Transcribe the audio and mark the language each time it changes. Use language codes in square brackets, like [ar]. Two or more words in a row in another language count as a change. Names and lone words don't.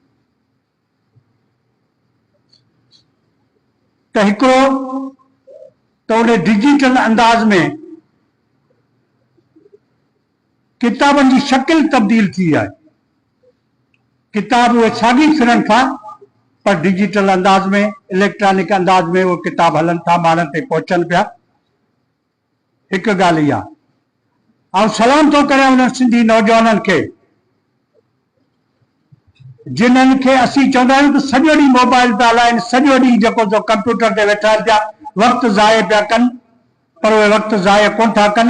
[sd] त हिकिड़ो त उन डिजिटल अंदाज़ में किताबनि जी शकिल तब्दील थी आहे। किताब उहे साॻी फिरनि था पर डिजिटल अंदाज में, इलेक्ट्रॉनिक अंदाज में उहे किताब हलनि था, माण्हुनि ते पहुचनि पिया। हिकु ॻाल्हि इहा। ऐं सलाम थो करियां उन्हनि सिंधी नौजवाननि खे जिन्हनि खे असीं चवंदा आहियूं त सॼो ॾींहुं मोबाइल था हलाइनि, सॼो ॾींहुं जेको सो कंप्यूटर ते वेठा पिया वक़्तु ज़ाया पिया कनि, पर उहे वक़्तु ज़ाया कोन था कनि।